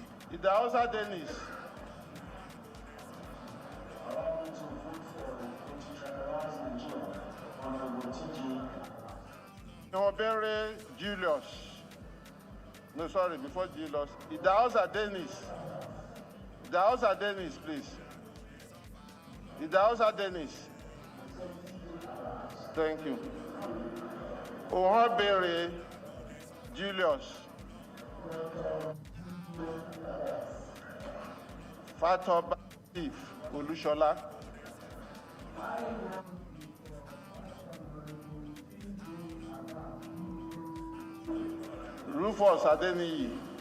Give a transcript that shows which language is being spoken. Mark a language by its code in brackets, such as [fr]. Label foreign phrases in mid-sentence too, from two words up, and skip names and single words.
[en] Idausa Dennis. Obere Julius. No, sorry, before Julius. Idausa Dennis. Idausa Dennis, please. Idausa Dennis. Thank you. Obere Julius. Fatoba Chief Olushola. Rufus Adeniyi.